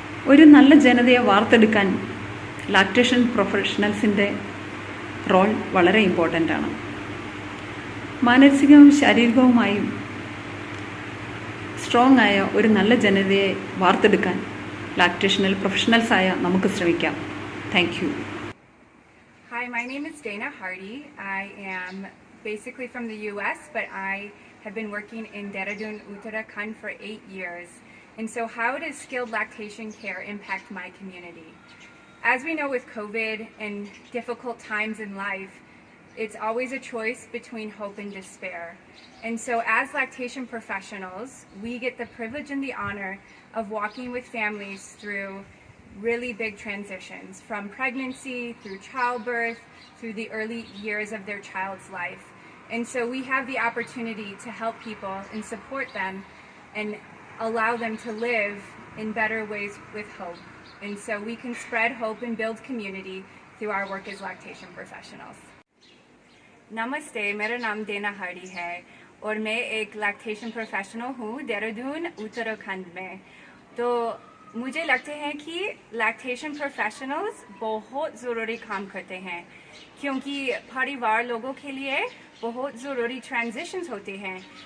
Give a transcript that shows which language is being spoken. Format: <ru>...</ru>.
<ml>ഒരു നല്ല ജനതയെ വാർത്തെടുക്കാൻ ലാക്ടേഷൻ പ്രൊഫഷണൽസിൻ്റെ റോൾ വളരെ ഇമ്പോർട്ടൻ്റ് ആണ്. മാനസികവും ശാരീരികവുമായും സ്ട്രോങ് ആയ ഒരു നല്ല ജനതയെ വാർത്തെടുക്കാൻ ലാക്ടേഷനിൽ പ്രൊഫഷണൽസായ നമുക്ക് ശ്രമിക്കാം.</ml> <en>Thank you. Hi, my name is Dana Hardy. I am basically from the US, but I have been working in Dehradun, Uttarakhand for 8 years. And so how does skilled lactation care impact my community? As we know with COVID and difficult times in life, it's always a choice between hope and despair. And so as lactation professionals, we get the privilege and the honor of walking with families through really big transitions, from pregnancy through childbirth, through the early years of their child's life. And so we have the opportunity to help people and support them and allow them to live in better ways with hope. And so we can spread hope and build community through our work as lactation professionals.</en> <hi>नमस्ते, मेरा नाम देना Hardy है और मैं एक lactation professional हूँ देहरादून उत्तराखंड में. तो मुझे लगता है कि लैक्टेशन प्रोफेशनल्स बहुत ज़रूरी काम करते हैं, क्योंकि परिवार लोगों के लिए बहुत ज़रूरी ट्रांजिशंस होते हैं.</hi>